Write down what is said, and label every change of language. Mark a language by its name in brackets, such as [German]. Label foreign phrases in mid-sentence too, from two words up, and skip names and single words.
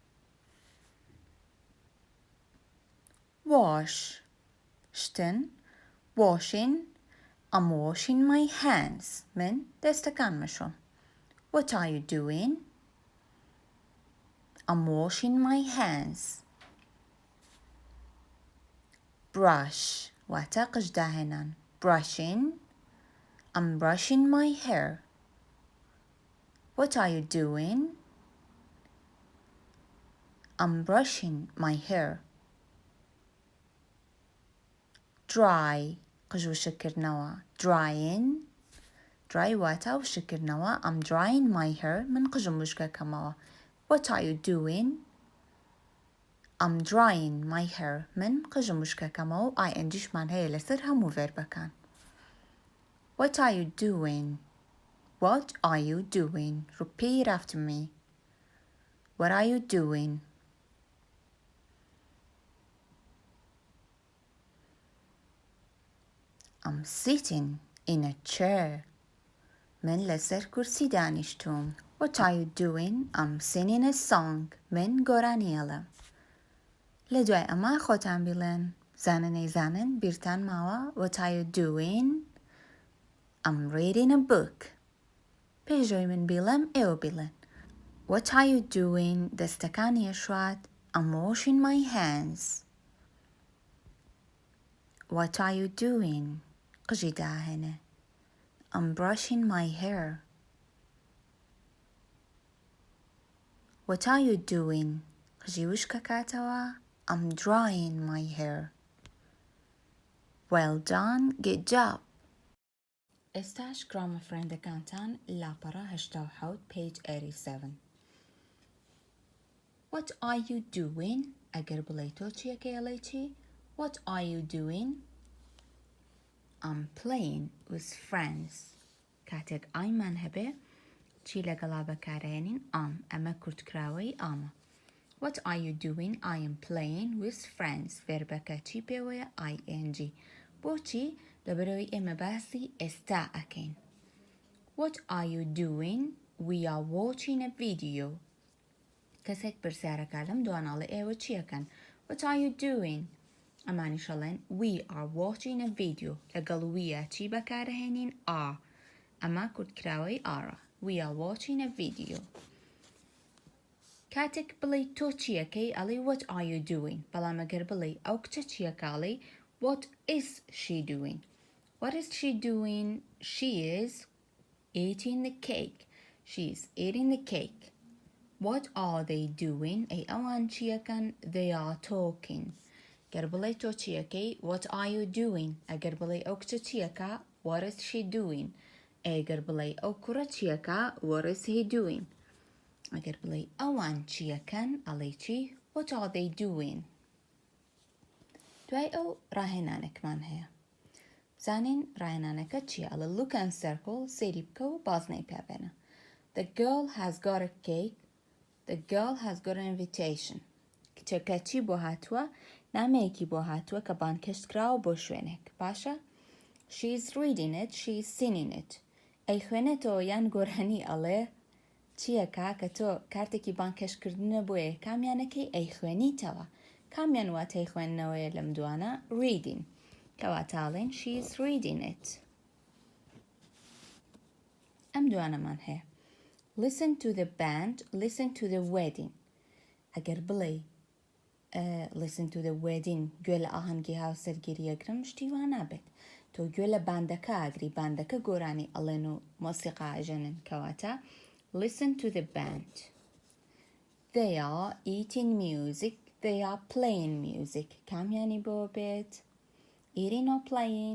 [English] Wash, شتن. Washing. I'm washing my hands. [Central Kurdish] من دەستەکانمەشم. [English] What are you doing? I'm washing my hands. [Central Kurdish] Brush واتە قژداهێنان. [English] Brushing. I'm brushing my hair. What are you doing? I'm brushing my hair. [Central Kurdish] Dry قژ وشکردنەوە. Drying. Dry واتە وشکردنەوە. [English] I'm drying my hair. [Central Kurdish] من قژم وشکەکەمەوە. [English] What are you doing? I'm drying my hair. [Central Kurdish] من قژم وشکەکەمەوە و ingشمان هەیە لەسەر هەموو ڤێربەکان. [English] What are you doing? What are you doing? Repeat after me. What are you doing? I'm sitting in a chair. [Central Kurdish] من لەسەر کورسی دانیشتوم. [English] What are you doing? I'm singing a song. [Central Kurdish] من گۆرانیەڵم. لە دوای ئەمە خۆتان بیڵێن. زانن نەیزانن بیرتان ماوە. [English] What are you doing? I'm reading a book. [Central Kurdish] پێشەوەی من بیڵێم ئێوە بیڵێن. [English] What are you doing? [Central Kurdish] دەستەکانی ئەشوات. [English] I'm washing my hands. What are you doing? [Central Kurdish] قژی داهێنێ. [English] I'm brushing my hair. What are you doing? [Central Kurdish] قژی وشکە کاتەوە. [English] I'm drying my hair. Well done. Good job. [Central Kurdish] ئێستاش گرامە فرێندەکانتان لاپەڕە 87 [English] page 87. What are you doing? [Central Kurdish] ئەگەر بڵێ تۆ چیەکەی ئەڵێی چی؟ [English] What are you doing? I'm playing with friends. [Central Kurdish] کاتێک ئایمان هەبێ چی لەگەڵا بەکارهێنین ئەمە کورتکراوەی ئامە. [English] What are you doing? I am playing with friends. [Central Kurdish] ڤێربەکە چی پێوەیە ing. بۆچی؟ لەبەرەوەی ئێمە باسی ئێستا ئەکەین. [English] What are you doing? We are watching a video. [Central Kurdish] کەسێک پرسیارەکە لەم دواناڵە ئێوە چیەکەن؟ [English] What are you doing? ئەمانیشەڵێن We are watching a video. [Central Kurdish] لەگەڵ ویە چی بەکارهێنین are. ئەمە کورتکراوەی ئارە. [English] We are watching a video. [Central Kurdish] کاتێک بڵێ تۆ چیەکەی ئەڵێ [English] What are you doing? [Central Kurdish] بەڵام ئەگەر بڵێ ئەو کچە چیەکاڵێ [English] What is she doing? What is she doing? She is eating the cake. She is eating the cake. What are they doing? [Central Kurdish] ئەی ئەوان چیەکەن? [English] They are talking. [Central Kurdish] ئەگەر بڵێ تۆ چیەکەی [English] what are you doing [Central Kurdish] ئەگەر بڵێ ئەو کچە چیەکە [English] what is she doing [Central Kurdish] ئەگەر بڵێ ئەو کوڕە چیەکە [English] what is he doing [Central Kurdish] ئەگەر بڵێ ئەوان چیەکەن ئەڵێ چی [English] what are they doing [Central Kurdish] دوای ئەو ڕاهێنانێکمان هەیە زانین ڕاهێنانەکە چیە ئەڵێ [English] look and circle [Central Kurdish] سێری بکە و بازنەی پێ بێنە the [English] girl has got a cake the girl has got an invitation [Central Kurdish] کچەکە چی بۆ هاتووە نامەیەکی بۆ هاتووە کە بانکەشت کراوە بۆ شوێنێک باشە [English] she is reading it she is singing it [Central Kurdish] ئەی خوێنێتەوە یان گۆرانی ئەڵێ چیەکە کە تۆ کارتێکی بانکەشکردنە بۆیە کامیانەکەی ئەی خوێنیتەوە کامیان واتەی خوێندنەوەیە لەم دوانە reading کەواتاڵێن [English] she is reading it [Central Kurdish] ئەم دوانەمان هەیە [English] listen to the band listen to the wedding [Central Kurdish] ئەگەر بڵێ [English] listen to the wedding [Central Kurdish] گوێ لە ئاهەنگی هاوسەرگیری ئەگرم شتی وا نابێت تۆ گوێ لە باندەکە ئاگری باندەکە گۆرانی ئەڵێن و مۆسیقا ئەژەنن کەواتە [English] listen to the band they are eating music they are playing music [Central Kurdish] کامیانی بۆ بێت [English] eating or playing